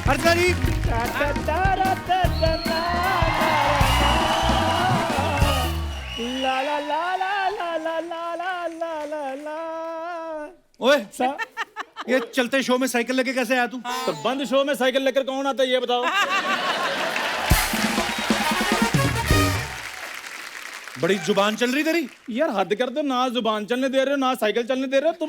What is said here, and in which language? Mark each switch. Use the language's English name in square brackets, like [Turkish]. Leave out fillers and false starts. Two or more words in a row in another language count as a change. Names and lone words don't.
[Hindi] दूल्हा जी। ला ला ला ला ला ला ला ला ला ला ला। ओए ये चलते शो में साइकिल लेके कैसे आया तू? तो बंद शो में साइकिल लेकर कौन आता है ये बताओ? बड़ी जुबान चल रही तेरी। यार हद कर दो, ना जुबान चलने दे रहे हो ना साइकिल चलने दे रहे हो।